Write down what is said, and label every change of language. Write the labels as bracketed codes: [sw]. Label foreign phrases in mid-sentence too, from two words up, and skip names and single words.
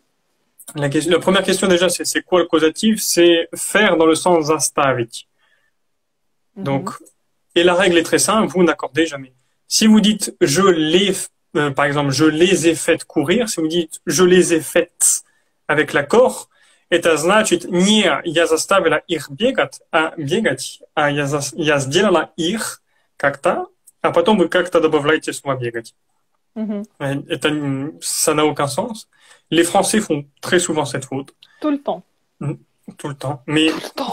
[fr] La première question déjà, c'est quoi le causatif? C'est faire dans le sens instavit. Donc, Mhm. et la règle est très simple, vous n'accordez jamais. Si vous dites je l'ai par exemple, je les ai faites courir, si vous dites je les ai faites avec l'accord, [ru] это значит не я заставила их бегать, а я сделала их как-то, а потом вы как-то добавляете слово бегать. Mhm. [fr] Ça n'a aucun sens. Les Français font très souvent cette faute, Tout le temps. tout le temps, mais Tout le temps.